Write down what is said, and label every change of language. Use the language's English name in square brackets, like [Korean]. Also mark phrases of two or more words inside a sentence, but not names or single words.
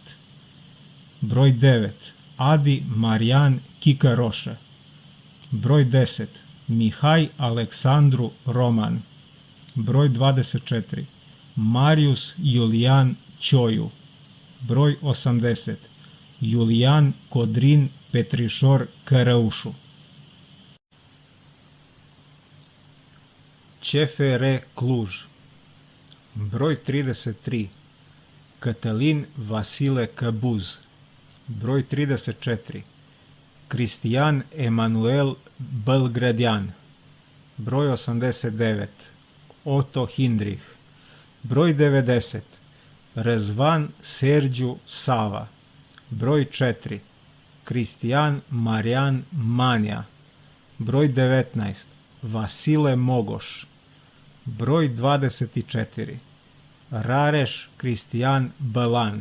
[Serbian] Broj 9. Adi Marian Kikaroše. Broj 10. Mihaj Aleksandru Roman. Broj 24. Marius Julian Ćoju. Broj 80. Julian Codrin Petrișor Cărăușu. CFR Cluj. Broj 33. Cătălin Vasile Căbuz. Broj 34. Cristian Emanuel Belgradian. Broj 89. Otto Hindrich. Broj 90. Răzvan Sergiu Sava. Broj 4. Cristian Marian Mania. Broj 19. Vasile Mogoš. Broj 24. Rareș Cristian Bălan.